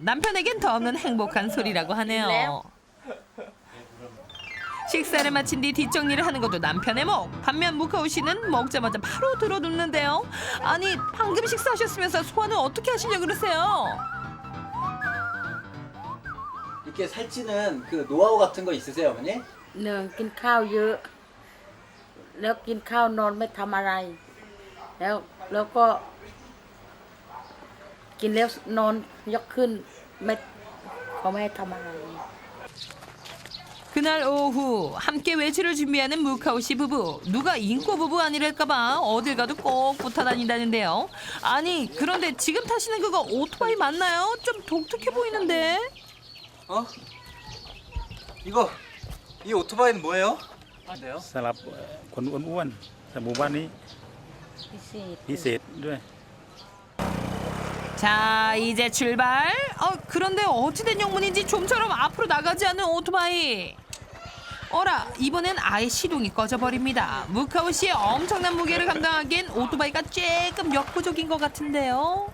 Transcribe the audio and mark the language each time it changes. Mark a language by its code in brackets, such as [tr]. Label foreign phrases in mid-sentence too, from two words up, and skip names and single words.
[ko] 남편에겐 더 없는 행복한 소리라고 하네요. 식사를 마친 뒤 뒷정리를 하는 것도 남편의 목. 반면 무카오 씨는 먹자마자 바로 들어눕는데요. 아니, 방금 식사하셨으면서 소화는 어떻게 하시려고 그러세요? 이렇게 살찌는 그 노하우 같은 거 있으세요, 어머니? [th] หนึ่งกินข้าวเยอะแล้วกินข้าวนอนไม่ทำอะไรแล้วก็กินแล้วนอนยกขึ้นเขาไม่ให้ทำอะไร [ko] 그날 오후 함께 외출을 준비하는 무카오 씨 부부. 누가 인꼬 부부 아니랄까봐 어딜 가도 꼭 붙어 다닌다는데요. 아니, 그런데 지금 타시는 그거 오토바이 맞나요? 좀 독특해 보이는데. 이 오토바이는 뭐예요? [th] สำหรับคนอ้วนๆแต่หมู่บ้านนี้พิเศษด้วย [ko] 자, 이제 출발. 그런데 어찌된 영문인지 좀처럼 앞으로 나가지 않는 오토바이. 어라, 이번엔 아예 시동이 꺼져버립니다. 무카오 씨의 엄청난 무게를 감당하기엔 오토바이가 조금 역부족인 것 같은데요.